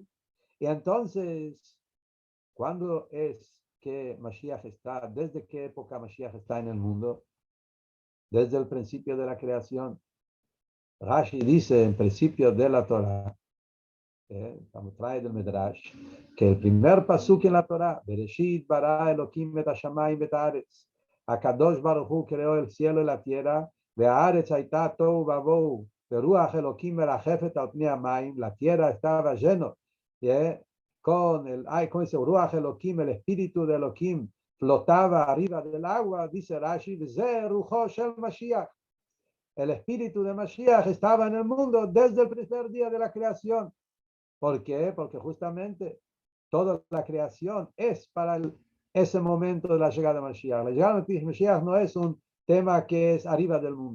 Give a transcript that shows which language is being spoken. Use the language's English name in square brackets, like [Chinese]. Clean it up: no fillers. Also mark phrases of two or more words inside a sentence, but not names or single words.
[Spanish] Y entonces, ¿cuándo es que Mashiach está? ¿Desde qué época Mashiach está en el mundo? Desde el principio de la creación. Rashi dice en principio de la Torah, trae del Medrash, que el primer pasuk en la Torah, [Hebrew] בראשית ברא אלהים את השמים את הארץ, הקדוש ברוך הוא [Spanish] creó el cielo y la tierra, [Hebrew] והארץ היתה תהו ובהו ורוח אלהים מרחפת על פני המים, [Spanish] la tierra estaba lleno, con el, ¿cómo dice? [Hebrew] רוח אלהים, [Spanish] el espíritu de Elohim, flotaba arriba del agua, dice Rashi, [Hebrew] וזה רוחו של משיח. [Spanish] El espíritu de Mashiach estaba en el mundo desde el primer día de la creación. ¿Por qué? Porque justamente toda la creación es para ese momento de la llegada de Mashiach. La llegada de Mashiach no es un tema que es arriba del mundo.